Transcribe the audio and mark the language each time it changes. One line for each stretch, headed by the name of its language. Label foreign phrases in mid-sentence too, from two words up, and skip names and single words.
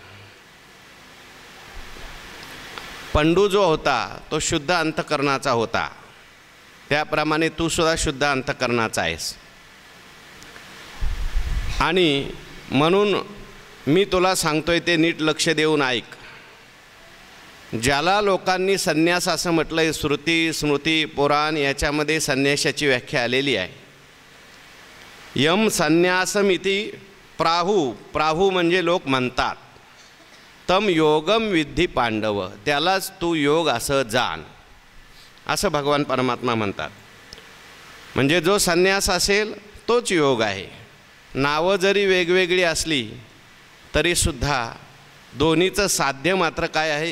Marathi: पंडू जो होता तो शुद्ध अंतःकरणाचा होता, त्याप्रमाणे तू सुद्धा शुद्ध अंतःकरणाचा आहेस। आणि म्हणून मी तुला सांगतोय ते नीट लक्ष देऊन ऐक। ज्याला लोकांनी संन्यास असं म्हटलंय, श्रुती स्मृती पुराण याच्यामध्ये संन्यासाची व्याख्या आलेली आहे।
Sanskrit: यम संन्यासमिति प्राहु,
Marathi: प्राहु म्हणजे लोक म्हणतात,
Sanskrit: तम योगम विद्धि पांडव,
Marathi: त्यालाच तू योग असं जाण, असं भगवान परमात्मा म्हणतात। म्हणजे जो संन्यास असेल तोच योग आहे। नावं जरी वेगवेगळी असली तरीसुद्धा दोन्हीचं साध्य मात्र काय आहे?